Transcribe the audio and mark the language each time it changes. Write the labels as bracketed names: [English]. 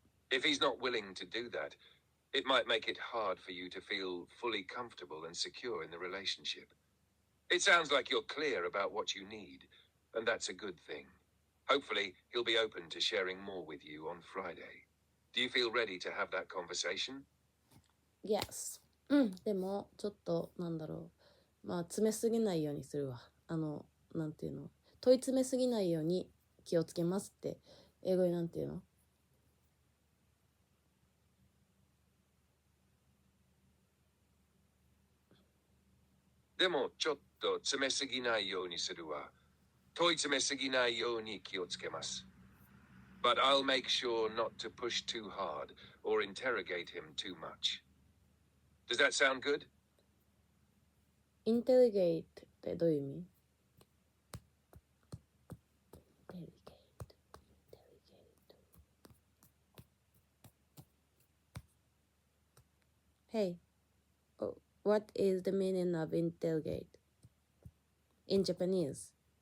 [English] If he's not willing to do that, it might make it hard for you to feel fully comfortable and secure in the relationship. It sounds like you're clear about what you need, and that's a good thing. Hopefully, he'll be open to sharing more with you on Friday. Do you feel ready to have that conversation? Yes. [Japanese] でもちょっとなんだろう、まあ詰めすぎないようにするわ。なんていうの、問い詰めすぎないように気をつけますって英語になんていうの？でも、ちょっと詰めすぎないようにするわ。問い詰めすぎないように気をつけます。 [English] But I'll make sure not to push too hard or interrogate him too much. Does that sound good? [Japanese] インテリゲイトってどういう意味？インテリゲイト、インテリゲイト。 [English] Hey, what is the meaning of interrogate in Japanese?